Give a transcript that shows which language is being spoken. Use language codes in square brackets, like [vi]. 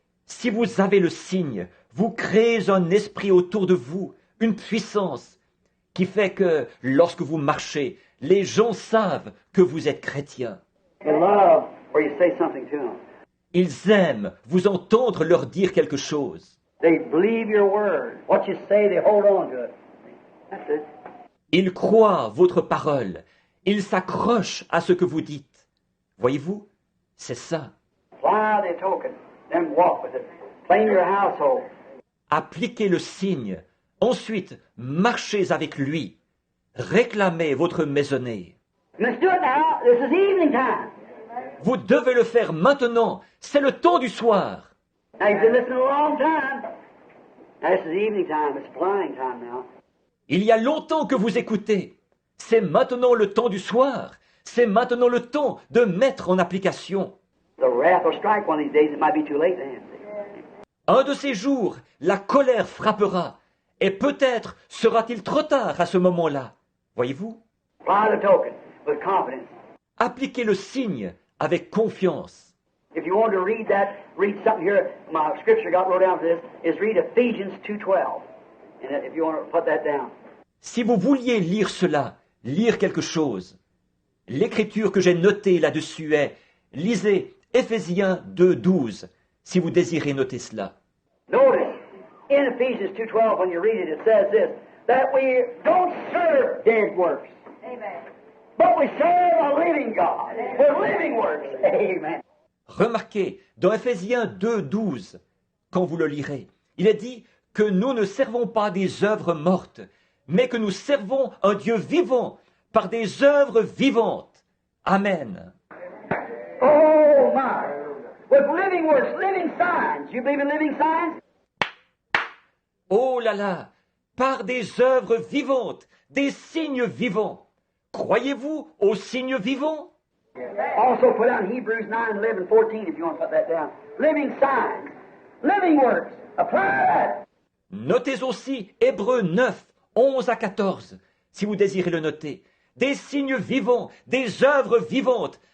[fr] Si vous avez le signe, vous créez un esprit autour de vous, une puissance qui fait que lorsque vous marchez, les gens savent que vous êtes chrétien. [en] They love where you say something to them. [fr] Ils aiment vous entendre leur dire quelque chose. [en] They believe your word. What you say, they hold on to it. That's it. [fr] Ils croient votre parole. Ils s'accrochent à ce que vous dites. Voyez-vous, c'est ça. [en] Apply the token, then walk with it. Claim your household. [fr] Appliquez le signe. Ensuite, marchez avec lui. Réclamez votre maisonnée. [en] Let's do it now. This is evening time. [fr] Vous devez le faire maintenant. C'est le temps du soir. [en] Now you've been listening a long time. Now this is evening time. It's flying time now. [fr] Il y a longtemps que vous écoutez. C'est maintenant le temps du soir. C'est maintenant le temps de mettre en application. [en] The wrath will strike one of these days. It might be too late then. [fr] Un de ces jours, la colère frappera. Et peut-être sera-t-il trop tard à ce moment-là. Voyez-vous? [en] Apply the token with confidence. [fr] Appliquez le signe avec confiance. [en] If you want to read that, read something here. My scripture got wrote down for this. Is read Ephesians 2:12. And if you want to put that down. [fr] Si vous vouliez lire cela, lire quelque chose, l'écriture que j'ai notée là-dessus est, lisez Éphésiens 2:12, si vous désirez noter cela. [en] Notice, in Ephesians 2:12, when you read it, it says this, that we don't serve dead works. Amen. But we serve a living God. For living works. Amen. [fr] Remarquez, dans Éphésiens 2:12, quand vous le lirez, il est dit que nous ne servons pas des œuvres mortes, mais que nous servons un Dieu vivant par des œuvres vivantes. Amen. [en] Oh my. With living works, living signs. You believe in living signs? [fr] Oh là là, par des œuvres vivantes, des signes vivants. Croyez-vous aux signes vivants? [en] Also put down Hebrews 9:11, 14 if you want to put that down. Living signs, living works. Apply that. [fr] Notez aussi Hébreux 9, 11 à 14, si vous désirez le noter. Des signes vivants, des œuvres vivantes.